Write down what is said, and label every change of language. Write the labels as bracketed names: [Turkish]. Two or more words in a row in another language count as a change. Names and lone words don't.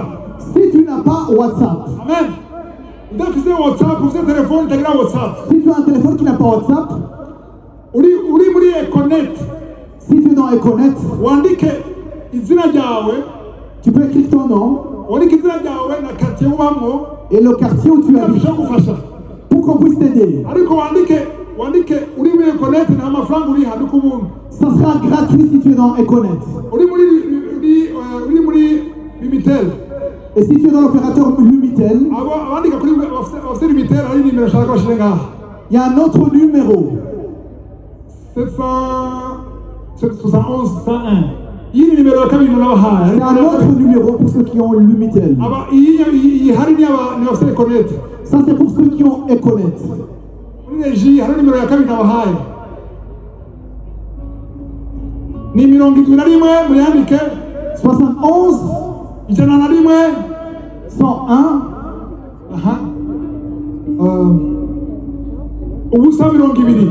[French] Si tu n'as pas WhatsApp, [Rundi] amen udafise whatsapp ufite telefone itagira whatsapp [French] si tu as un téléphone qui n'a pas WhatsApp, [Rundi] uri muri econet [French] si tu es dans Econet, [Rundi] wandike izina ryawe [French] tu peux écrire ton nom [Rundi] wandike izina ryawe na quartier ubamwo [French] et le quartier où tu habites [Rundi] bisha gufasha [French] pour qu'on puisse t'aider. [Rundi] ariko wandike uri muri econet nta mafaranga uri handika ubuntu [French] Ça sera gratuit si tu es dans Econet. [Rundi] uri muri limitel [French] Et si tu es dans l'opérateur Lumitel, [Rundi] abo abandika kuri bafite limitel hari nimero nshaka ko bashyire ngaha [French] il y a un autre numéro. [Rundi] 771 101 iyi ni nimero ya kabiri nabahaye [French] C'est un autre numéro pour ceux qui ont Lumitel. [Rundi] iyi hari ni abafite econet [French] Ça, c'est pour ceux qui ont Econet. [Rundi] muri reji hari nimero ya kabiri nabahaye ni 71 muyandike 71 101 101 aha ubusa 20